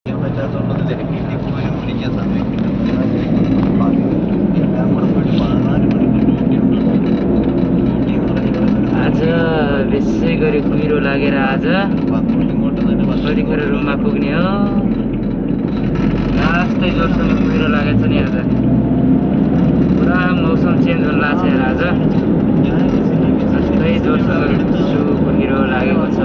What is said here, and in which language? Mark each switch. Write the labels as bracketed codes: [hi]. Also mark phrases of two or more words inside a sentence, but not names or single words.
[ml] പറ്റാത്തതുകൊണ്ട് തിരക്കിട്ട് പോയാൽ പിടിക്കാൻ സമയം എല്ലാം കൂടെ പോയിട്ട് 14 മണിക്കൂർ ഡ്യൂട്ടി ഉണ്ട്. [ne] आज बेसै गरी कुहिरो लागेर आज कतिखेर रुममा पुग्ने हो। लास्टै जोरसँग कुहिरो लागेको छ नि आज। पुरा मौसम चेन्ज हुन लाग्छ यार आज। जस्तै जोरसँग कुहिरो लागेको छ।